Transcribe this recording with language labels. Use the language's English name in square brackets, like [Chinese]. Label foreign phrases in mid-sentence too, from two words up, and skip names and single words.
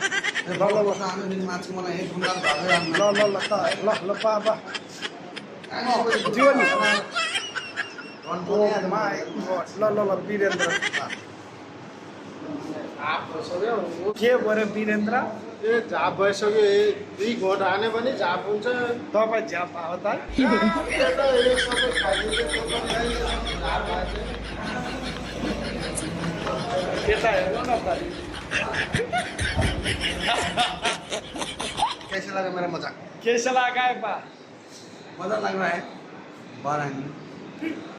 [Nepali] ल पा दियो नि ल वीरेन्द्र के भयो वीरेन्द्र ए झाप भइसक्यो दुई घोट हाने पनि झाप हुन्छ तपाईँ झ्याप हो त यता हेर्नु न त [Hindi] कैसे लगा मेरा मजाक कैसा लगा है बा मजा लग रहा है बाहर आएंगे